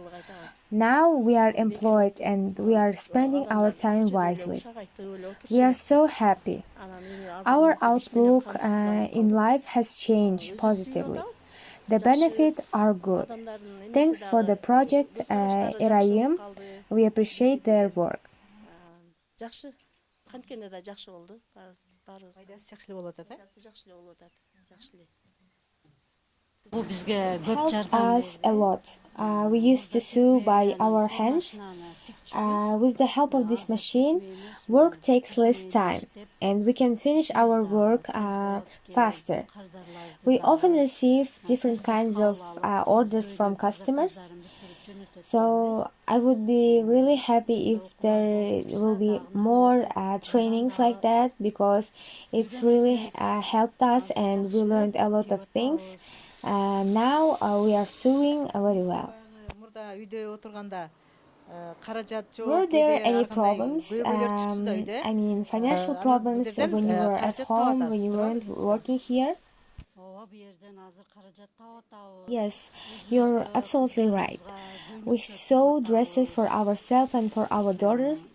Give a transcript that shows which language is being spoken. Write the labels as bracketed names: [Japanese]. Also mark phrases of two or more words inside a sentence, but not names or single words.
[English] Now we are employed and we are spending our time wisely. We are so happy. Our outlook in life has changed positively. The benefits are good. Thanks for the project Erayim. We appreciate their work. [Kyrgyz] Жакшы. Канткенде да жакшы болду. Баарыбыз. Пайдасы жакшылык болуп атат, Жакшылык болуп атат. Жакшылык. Бу бизге көп [English] Helped [Kyrgyz] жардам [English] us a lot. We used to sew by our hands. With the help of this machine, work takes less time and we can finish our work faster. We often receive different kinds of orders from customers. So I would be really happy if there will be more trainings like that, because it's really helped us and we learned a lot of things. Now we are sewing very well. [Kyrgyz] Мурда үйдө отурганда каражат жок. [English] Were there any problems? I mean, financial problems when you were at home, when you weren't working here? Yes, you're absolutely right. We sew dresses for ourselves and for our daughters.